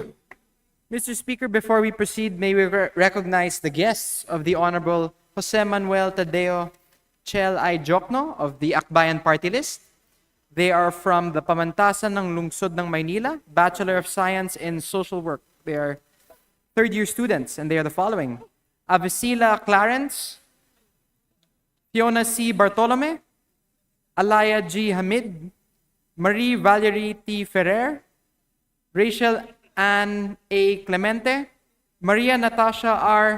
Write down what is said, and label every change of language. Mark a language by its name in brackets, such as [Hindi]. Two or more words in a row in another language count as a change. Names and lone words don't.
[English] Mr. Speaker, before we proceed, may we recognize the guests of the Honorable Jose Manuel Tadeo Chel I. Jokno of the Akbayan Party List. They are from the Pamantasan ng Lungsod ng Maynila, Bachelor of Science in Social Work. They are third-year students, and they are the following: Avicila Clarence, Fiona C. Bartolome, Alaya G. Hamid, Marie Valerie T. Ferrer, Rachel Ann A. Clemente, Maria Natasha R.